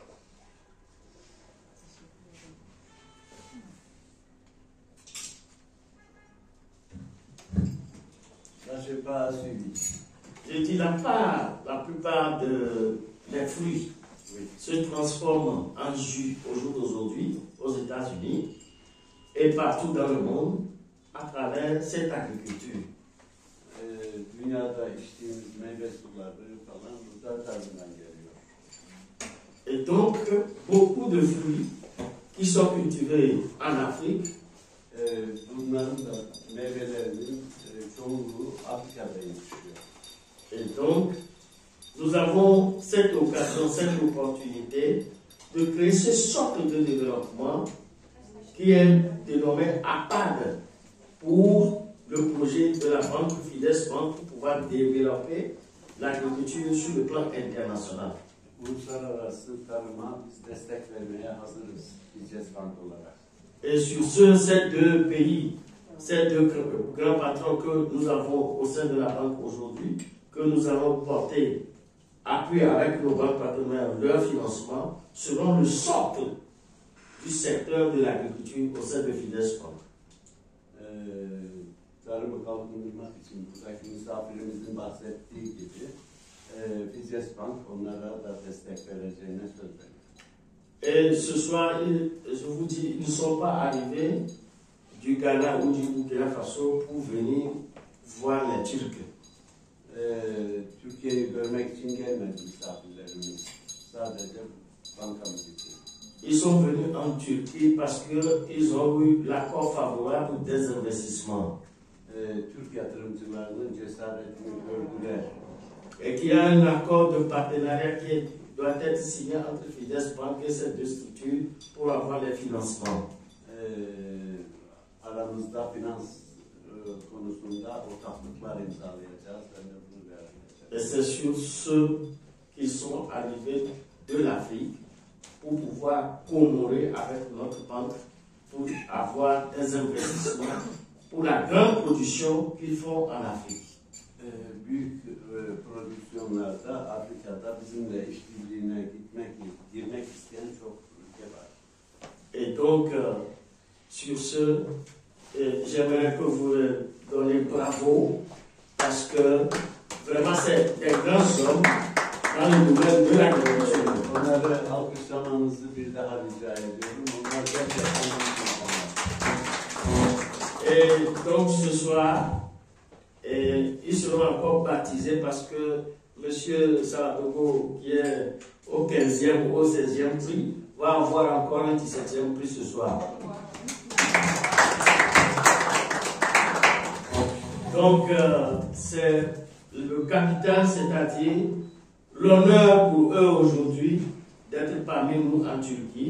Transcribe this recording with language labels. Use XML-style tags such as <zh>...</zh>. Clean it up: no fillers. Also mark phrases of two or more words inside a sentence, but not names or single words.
<fr>Je n'ai pas suivi. Je dis la plupart des fruits se transforment en jus au jour d'aujourd'hui aux États-Unis et partout dans le monde à travers cette agriculture.</fr> <tr>Dünyada içtiğimiz meyve suları falan burada tarımdan geliyor.</tr> <fr>Et donc, beaucoup de fruits qui sont cultivés en Afrique</fr> <tr>bunların da meyvelerinin çoğunluğu Afrika'da yetişiyor.</tr> <fr>Et donc, nous avons cette occasion, cette opportunité de créer ce sorte de développement qui est dénommé APAD pour le projet de la banque Fides Bank pour pouvoir développer l'agriculture sur le plan international.</fr> <tr>Uluslararası tarıma biz destek vermeye hazırız Fides Bank olarak.</tr> <fr>Et sur ces deux pays, ces deux grands patrons que nous avons au sein de la banque aujourd'hui, que nous allons porter, appuyer avec nos banques partenaires leur financement, seront le socle du secteur de l'agriculture au sein de Fides Bank.</fr> <tr>Tarımı kalkındırmak için buradaki misafirimizin bahsettiği gibi Fides Bank onlara da destek vereceğine söz veriyor.</tr> <fr>Et ce soir, je vous dis, ils ne sont pas arrivés du Ghana ou du Burkina Faso pour venir voir les Turcs.</fr> <tr>Türkiye'yi görmek için gelmedi misafirlerimiz. Sadece bankamız için.</tr> <fr>Ils sont venus en Turquie parce qu'ils ont eu l'accord favorable des investissements.</fr> <tr>Türk yatırımcılarının cesaretini gördüler.</tr> <fr>Et qu'il y a un accord de partenariat qui doit être signé entre Fides Bank et ces deux structures pour avoir les financements.</fr> <tr>Aramızda finans konusunda ortaklıklar imzalayacağız.</tr> <fr>Et c'est sur ceux qui sont arrivés de l'Afrique pour pouvoir commémorer avec notre banque pour avoir des investissements pour la grande production qu'ils font en Afrique.</fr> <tr>Büyük prodüksiyonlarda Afrika'da bizimle işbirliğine girmek isteyen çok ülke var.</tr> <fr>Et donc, sur ce, j'aimerais que vous donniez bravo parce que vraiment c'est des grands hommes dans le domaine de l'agriculture.</fr> <tr>Onları alkışlamanızı bir daha rica ediyorum. Onlar gerçekten insanlar.</tr> <fr>Et donc ce soir, ils seront encore baptisés parce que M. Saladogo, qui est au 15e ou au 16e prix, va avoir encore un 17e prix ce soir. Donc, c'est le capital, c'est-à-dire l'honneur pour eux aujourd'hui d'être parmi nous en Turquie.</fr>